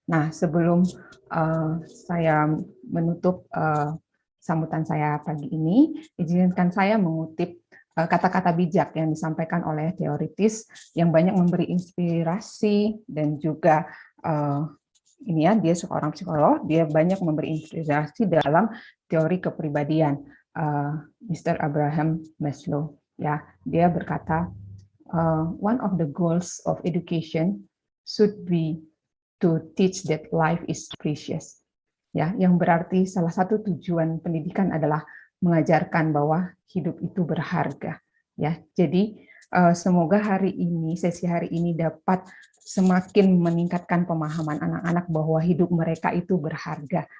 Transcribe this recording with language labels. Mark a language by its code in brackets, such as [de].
[id] Nah, sebelum saya menutup sambutan saya pagi ini, izinkan saya mengutip kata-kata bijak yang disampaikan oleh teoritis yang banyak memberi inspirasi dan juga ini ya, dia seorang psikolog, dia banyak memberi inspirasi dalam teori kepribadian, Mr. Abraham Maslow. Ya, dia berkata, [en] one of the goals of education should be to teach that life is precious. [id] Ya, yang berarti salah satu tujuan pendidikan adalah mengajarkan bahwa hidup itu berharga. Ya, jadi semoga hari ini, sesi hari ini dapat semakin meningkatkan pemahaman anak-anak bahwa hidup mereka itu berharga.